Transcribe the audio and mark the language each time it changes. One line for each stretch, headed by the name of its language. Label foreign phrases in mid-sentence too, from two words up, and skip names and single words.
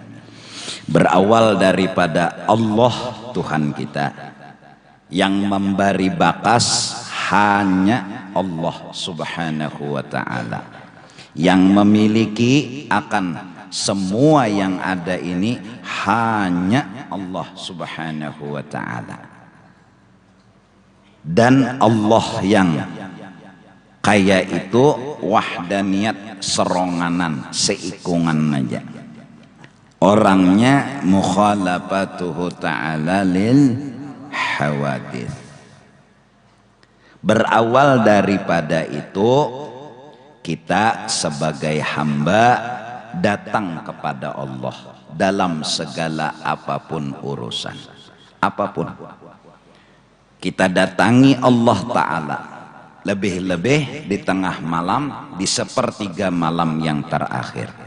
Indonesian: Berawal daripada Allah Tuhan kita, yang memberi bakas hanya Allah
Arabic: سبحانه وتعالى,
Indonesian: yang memiliki akan semua yang ada ini hanya Allah
Arabic: سبحانه وتعالى.
Indonesian: Dan Allah yang kaya itu wahdaniyat,
Banjar: seronganan, seikungan aja.
Arabic: Orangnya مخالفته تعالى للحوادث.
Indonesian: Berawal daripada itu, kita sebagai hamba datang kepada Allah dalam segala apapun urusan, apapun. Kita datangi Allah Ta'ala, lebih-lebih di tengah malam, di sepertiga malam yang terakhir.